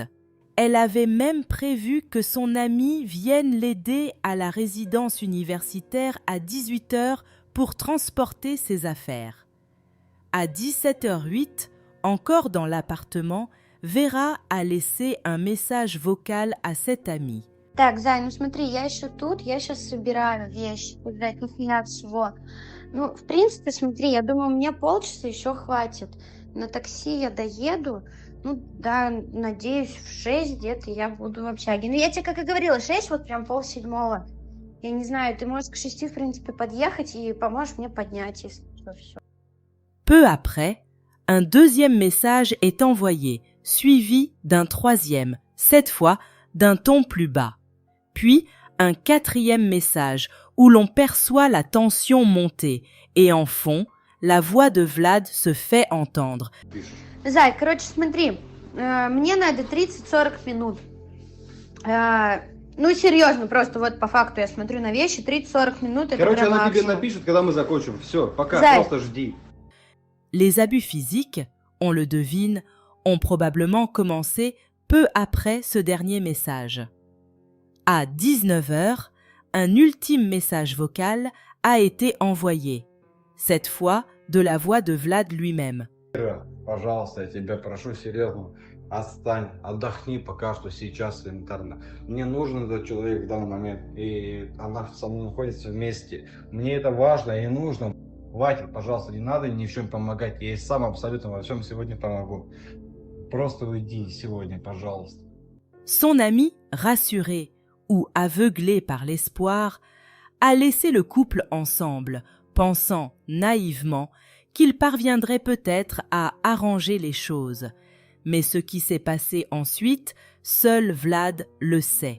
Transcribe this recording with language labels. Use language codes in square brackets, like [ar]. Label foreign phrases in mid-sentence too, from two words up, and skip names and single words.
[fr] Elle avait même prévu que son amie vienne l'aider à la résidence universitaire à 18 heures pour transporter ses affaires. À 17h08, encore dans l'appartement, Vera a laissé un message vocal à cette amie. [ru] Так, Зай, ну смотри, я еще тут, я сейчас собираю вещи, блядь, нахрена всего. Ну, в принципе, смотри, я думаю, мне полчаса еще хватит. На такси я доеду, ну, да, надеюсь, в 6 где-то я буду в общаге. Ну, я тебе, как и говорила, 6, вот прям 6:30. Я не знаю, ты можешь к 6, в принципе, подъехать и поможешь мне поднять, если что, все. [fr] Peu après, un deuxième message est envoyé, suivi d'un troisième, cette fois d'un ton plus bas. Puis, un quatrième message où l'on perçoit la tension monter et en fond, la voix de Vlad se fait entendre. [ru] Зай, короче, смотри, мне надо 30-40 минут. Ну, серьезно, просто вот по факту я смотрю на вещи, 30-40 минут. Короче, это она тебе максимум. напишет, когда мы закончим. Все, пока, Зай. просто жди. [fr] Les abus physiques, on le devine, ont probablement commencé peu après ce dernier message. À 19h, un ultime message vocal a été envoyé, cette fois de la voix de Vlad lui-même. [ru] Пожалуйста, я тебя прошу серьезно, отстань, отдохни пока что сейчас элементарно. Мне нужен этот человек в данный момент, и она со мной находится вместе. Мне это важно и нужно. Хватит, пожалуйста, не надо ни в чем помогать. Я ей сам абсолютно во всем сегодня помогу. Просто уйди сегодня, пожалуйста. [fr] Son ami, rassuré ou aveuglé par l'espoir, a laissé le couple ensemble, pensant naïvement qu'il parviendrait peut-être à arranger les choses. Mais ce qui s'est passé ensuite, seul Vlad le sait.